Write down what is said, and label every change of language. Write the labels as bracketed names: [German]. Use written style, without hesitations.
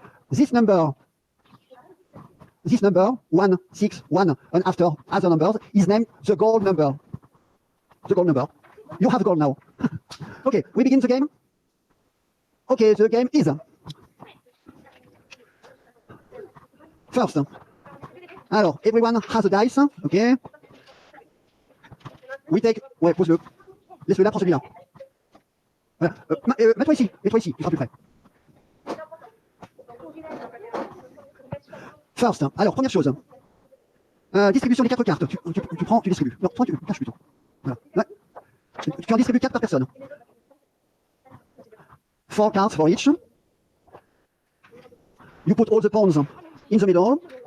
[English] This number, 1, 6, 1, and after other numbers, is named the gold number. The gold number. You have gold now. Okay, we begin the game. Okay, the game is... First, alors, everyone has a dice, okay? We take... [French] Ouais, pose-le. Laisse-le là, prends celui-là. Voilà. Mets-toi ici, mets-toi ici, tu seras plus près. First, alors, première chose. Distribution des 4 cartes. Tu prends, tu distribues. Non, toi, tu caches plutôt. Voilà. Ouais. Tu en distribues 4 par personne. [English] 4 cards for each. You put all the pawns in the middle.